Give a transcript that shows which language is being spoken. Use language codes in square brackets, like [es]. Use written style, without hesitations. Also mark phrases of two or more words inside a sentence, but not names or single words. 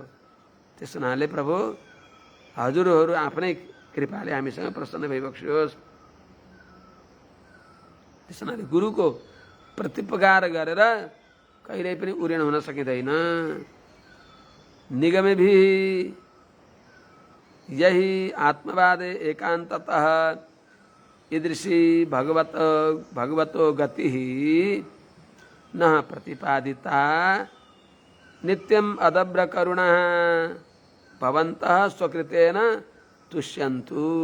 [ne] त्यस हुनाले प्रभु हजुरहरू आफ्नै कृपाले हामीसँग प्रसन्न भइबक्स्योस्। त्यस हुनाले गुरुको प्रत्युपकार गरेर कहिल्यै पनि उऋण हुन सकिँदैन। [sa] निगमे भी यही आत्मवादे एकांततः ईदृशी भगवतो गति न प्रतिपादिता नित्यम अदब्र करुणः भवन्तः स्वकृतेन तुष्यन्तु।